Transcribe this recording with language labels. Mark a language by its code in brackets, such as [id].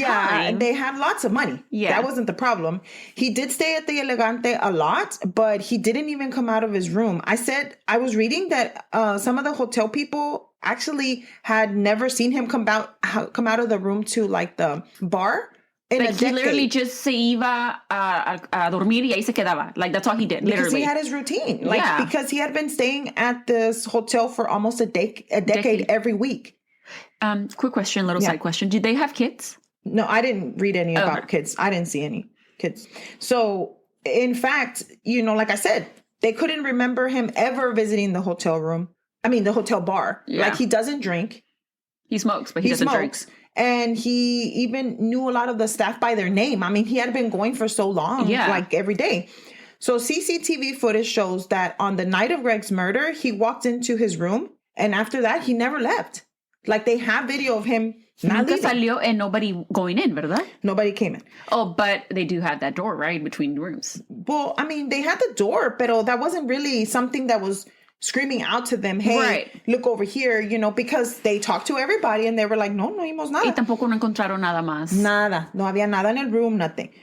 [en] Yeah, and they had lots of money. Yeah, that wasn't the problem. He did stay at the Elegante a lot, but he didn't even come out of his room. I was reading that some of the hotel people actually had never seen him come out of the room to like the bar. Like he literally just [es] se iba a dormir y ahí se quedaba. [en] Like that's all he did, because literally. He had his routine. Because he had been staying at this hotel for almost a decade every week. Quick question, side question. Did they have kids? No, I didn't read any about kids. I didn't see any kids. So, in fact, like I said, they couldn't remember him ever visiting the hotel room. The hotel bar. Yeah. Like, he doesn't drink. He smokes, but he doesn't drink. And he even knew a lot of the staff by their name. He had been going for so long, like every day. So CCTV footage shows that on the night of Greg's murder, he walked into his room. And after that, he never left. Like, they have video of him not leaving. [es] Salió [en] and nobody going in, [es] ¿verdad? [en] Nobody came in. Oh, but they do have that door, right, between rooms. Well, they had the door, but that wasn't really something that was screaming out to them, hey, look over here, because they talked to everybody and they were like, [es] no vimos nada. Y tampoco no encontraron nada más. Nada. No había nada [en] in [es] el [en] room, nothing.